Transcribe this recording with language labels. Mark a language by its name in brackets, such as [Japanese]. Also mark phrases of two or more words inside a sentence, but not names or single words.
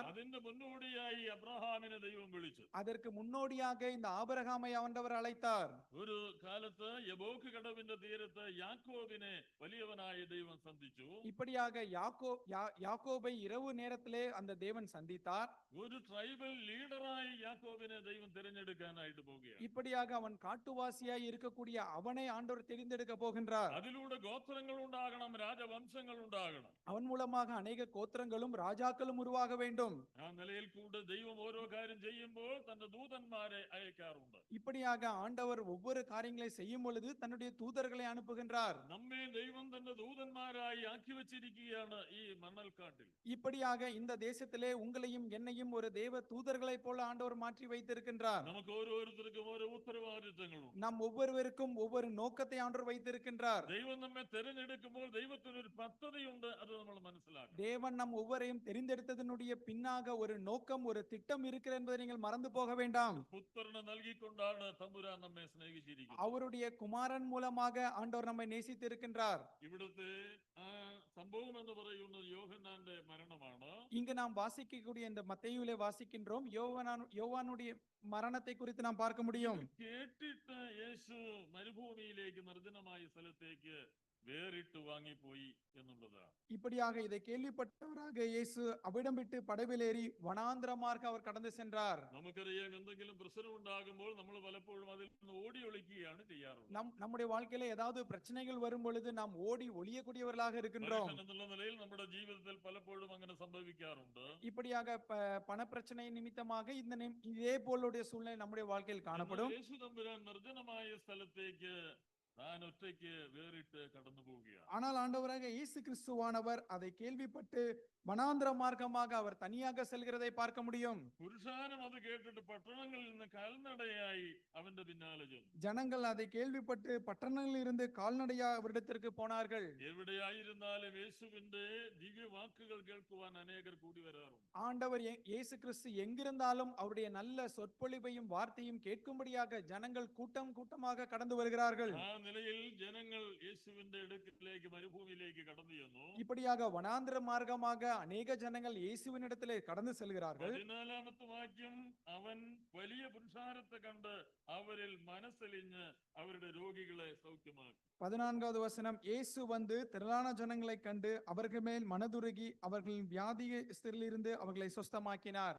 [Malayalam] അതിന്റെ മുന്നോടിയായി അബ്രഹാമിനെ ദൈവം വിളിച്ചു. [Tamil] அதற்கு முன்னோடியாக இந்த ஆபிரகாமை ஆண்டவர் அழைத்தார். [Malayalam] ഒരു കാലത്ത് യബോക്ക് കടവിന്റെ തീരത്ത് യാക്കോബിനെ വലിയവനായ ദൈവം സന്ധിച്ചു. [Tamil] இப்படியாக யாக்கோபை இரவு நேரத்திலே அந்த தேவன் சந்தித்தார். [Malayalam] ഒരു ട്രൈബൽ ലീഡറായി യാക്കോബിനെ ദൈവം തിരഞ്ഞെടുക്കാനായിട്ട് പോവുകയാണ്. [Tamil] இப்படியாக அவன் காட்டுவாசியாய் இருக்கக்கூடிய அவனை ஆண்டவர் தெரிந்தெடுக்க போகின்றார். [Malayalam] അതിലൂടെ ഗോത്രങ്ങൾ ഉണ്ടാകണം, രാജവംശങ്ങൾ ഉണ്ടാകണം. [Tamil] அவன் மூலமாக அநேக கோத்திரங்களும் ராஜாக்களும் உருவாக வேண்டும். [Malayalam] ആ നിലയിൽ കൂടെ ദൈവം ഓരോ കാര്യം ചെയ്യുമ്പോൾ തന്റെ ദൂതന്മാരെ അയക്കാറുണ്ട്. [Tamil] இப்படியாக ஆண்டவர் ஒவ்வொரு காரியங்களை செய்யும் பொழுது தன்னுடைய தூதர்களை அனுப்புகின்றார். [Malayalam] നമ്മെ ദൈവം തന്റെ ദൂതന്മാരായി ആക്കി വെച്ചിരിക്കുകയാണ് ഈ മണൽക്കാട്ടിൽ. [Tamil] இப்படியாக இந்த தேசத்திலே உங்களையும் என்னையும் ஒரு தேவ தூதர்களைப் போல ஆண்டவர் மாற்றி வைத்திருக்கின்றார். [Malayalam] നമുക്ക് ഓരോരുത്തർക്കും ഓരോ ഉത്തരവാദിത്തങ്ങളുണ്ട്. [Tamil] நாம் ஒவ்வொருவருக்கும் ஒவ்வொரு நோக்கத்தை ஆண்டவர் வைத்திருக்கின்றார். [Malayalam] ദൈവം നമ്മെ തിരഞ്ഞെടുക്കുമ്പോൾ ദൈവത്തിന് ഒരു പദ്ധതിയുണ്ട്, അത് നമ്മൾ മനസ്സിലാക്കണം. [Tamil] தேவன் நம் ஒவ்வொருவரையும் தெரிந்தெடுத்ததனுடைய பின்னாக ஒரு நோக்கம், ஒரு திட்டம் இருக்கிறது என்பதை நீங்கள் மறந்து போக வேண்டாம். [Malayalam] പുത്രനെ നൽകിക്കൊണ്ടാണ് തമ്പുരാൻ നമ്മെ സ്നേഹിച്ചിരിക്കുന്നത്. [Tamil] அவருடைய குமாரன் மூலமாக ஆண்டவர் நம்மை நேசித்திருக்கின்றார். [Malayalam] ഇവിടുത്തെ ആ സംഭവം എന്ന് പറയുന്നത് യോഹന്നാന്റെ മരണമാണ്. [Tamil] இங்கு நாம் வாசிக்கக்கூடிய இந்த மத்தேயுவிலே வாசிக்கின்றோம். யோவானுடைய மரணத்தை குறித்து நாம் பார்க்க முடியும். [Malayalam] കേട്ടിട്ട് യേശു മരുഭൂമിയിലേക്ക് നിർജ്ജനമായ സ്ഥലത്തേക്ക് വേറിട്ട് വാങ്ങിപ്പോയി എന്നുള്ളതാണ്. [Tamil] இப்படியாக இதை கேள்விப்பட்டவராக இயேசு அவ்விடம் விட்டு படவிலேறி வனாந்திரமாக அவர் கடந்து சென்றார். [Malayalam] നമുക്കറിയാം, എന്തെങ്കിലും പ്രശ്നം ഉണ്ടാകുമ്പോൾ നമ്മൾ പലപ്പോഴും അതിൽ നിന്ന് ഓടി ഒളിക്കുകയാണ് ചെയ്യാറുള്ളത്. [Tamil] நம்முடைய வாழ்க்கையில ஏதாவது பிரச்சனைகள் வரும் பொழுது நாம் ஓடி ஒளியக்கூடியவர்களாக இருக்கின்றோம். [Malayalam] മനുഷ്യൻ എന്നുള്ള നിലയിൽ നമ്മുടെ ജീവിതത്തിൽ പലപ്പോഴും അങ്ങനെ സംഭവിക്കാറുണ്ട്. [Tamil] இப்படியாக பண பிரச்சனை நிமித்தமாக இதே போலுடைய சூழ்நிலை நம்முடைய வாழ்க்கையில் காணப்படும். [Malayalam] യേശു തമ്പുരാൻ നിർജ്ജനമായ സ്ഥലത്തേക്ക് താൻ ഒറ്റയ്ക്ക് വേറിട്ട് കടന്നു പോവുകയാണ്. [Tamil] ஆனால் ஆண்டவராக இயேசு கிறிஸ்துவானவர் அதை கேள்விப்பட்டு வனாந்திர மார்க்கமாக அவர் தனியாக செல்கிறதை பார்க்க முடியும். [Malayalam] പുരുഷാരം അത് കേട്ടിട്ട് പട്ടണങ്ങളിൽ നിന്ന് കാൽനടയായി അവന്റെ പിന്നാലെ ചെന്നു. [Tamil] ஜனங்கள் அதை கேள்விப்பட்டு பட்டணங்களில் இருந்து கால்நடையா அவரிடத்திற்கு போனார்கள். [Malayalam] എവിടെയായിരുന്നാലും യേശുവിന്റെ ദിവ്യവാക്കുകൾ കേൾക്കുവാൻ അനേകർ കൂടി വരാറുണ്ട്. [Tamil] ஆண்டவர் இயேசு கிறிஸ்து எங்கிருந்தாலும் அவருடைய நல்ல சொற்பொழிவையும் வார்த்தையும் கேட்கும்படியாக ஜனங்கள் கூட்டம் கூட்டமாக கடந்து வருகிறார்கள். [Malayalam] ആ നിലയിൽ ജനങ്ങൾ യേശുവിന്റെ അടുക്കിലേക്ക് മരുഭൂമിയിലേക്ക് കടന്നു ചെന്നു. [Tamil] இப்படியாக வனாந்திர மார்க்கமாக அநேக ஜனங்கள் இயேசுவின் இடத்திலே கடந்து செல்கிறார்கள். [Malayalam] 14ാമത്തെ വാക്യം, അവൻ വലിയ പുരുഷാരത്തെ കണ്ട് അവരിൽ മനസ്സലിഞ്ഞ് അവരുടെ രോഗികളെ സൗഖ്യമാക്കി. [Tamil] 14வது வசனம், இயேசு வந்து திரளான ஜனங்களை கண்டு அவர்கள் மேல் மனதுருகி அவர்களின் வியாதியிலிருந்து அவர்களை சுஸ்தமாக்கினார்.